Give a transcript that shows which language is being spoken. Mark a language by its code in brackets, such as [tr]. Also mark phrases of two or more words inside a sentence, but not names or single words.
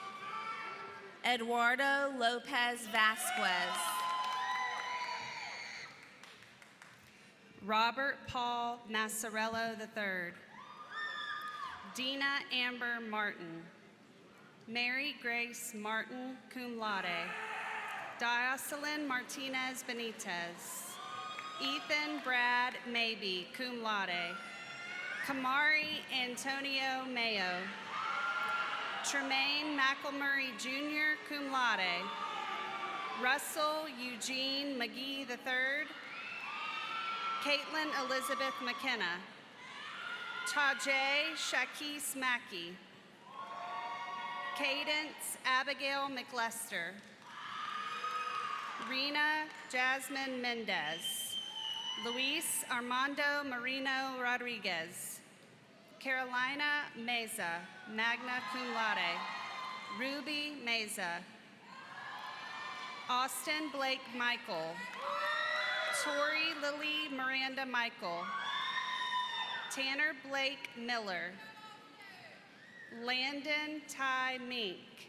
[en] Eduardo Lopez Vasquez. Robert Paul Massarello III. Dina Amber Martin. Mary Grace Martin, [la] cum laude. [en] Diocelyn Martinez Benitez. Ethan Brad Maybe, [la] cum laude. [en] Kamari Antonio Mayo. Tremaine McElmurray Jr., [la] cum laude. [en] Russell Eugene McGee III. Caitlin Elizabeth McKenna. Tajay Shakis Mackey. Cadence Abigail McLester. Rena Jasmine Mendez. Luis Armando Marino Rodriguez. Carolina Meza, [la] magna cum laude. [en] Ruby Meza. Austin Blake Michael. Tori Lily Miranda Michael. Tanner Blake Miller. Landon Ty Mink.